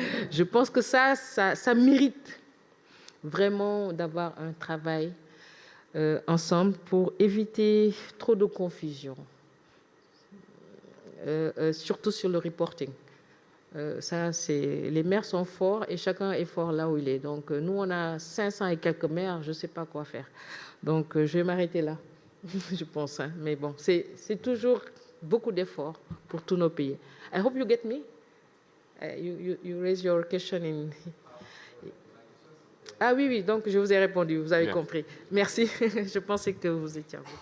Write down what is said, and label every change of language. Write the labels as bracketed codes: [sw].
[fr] Je pense que ça mérite vraiment d'avoir un travail ensemble pour éviter trop de confusion, surtout sur le reporting. Les maires sont forts et chacun est fort là où il est. Donc, nous, on a 500 et quelques maires, je ne sais pas quoi faire. Donc, je vais m'arrêter là, je pense. Hein. Mais bon, c'est toujours beaucoup d'efforts pour tous nos pays. [en] I hope you get me. You raise your question in... [fr] Ah oui, donc je vous ai répondu, vous avez compris. Merci, je pensais que vous étiez...